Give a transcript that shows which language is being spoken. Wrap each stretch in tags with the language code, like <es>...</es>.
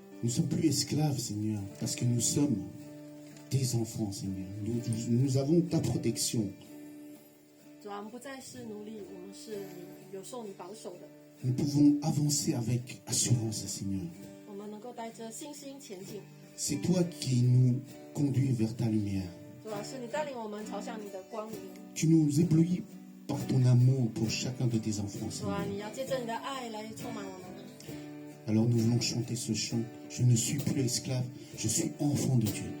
<fr>sommes plus esclaves, Seigneur, parce que nous sommes tes enfants, Seigneur. Nous avons ta protection.</fr> <zh>主啊，我们不再是奴隶，我们是你有受你保守的。</zh> <fr>Nous pouvons avancer avec assurance, Seigneur.</fr> <zh>我们能够带着信心前进。</zh> <fr>C'est toi qui nous conduis vers ta lumière.</fr> <zh>主啊，是你带领我们朝向你的光明。</zh> <fr>Tu nous éblouis par ton amour pour chacun de tes enfants,</fr> <zh>主啊，</zh> <fr>Seigneur.</fr> <zh>你要借着你的爱来充满我们。</zh> <fr>Alors nous voulons chanter ce chant. Je ne suis plus esclave, je suis enfant de Dieu.</fr>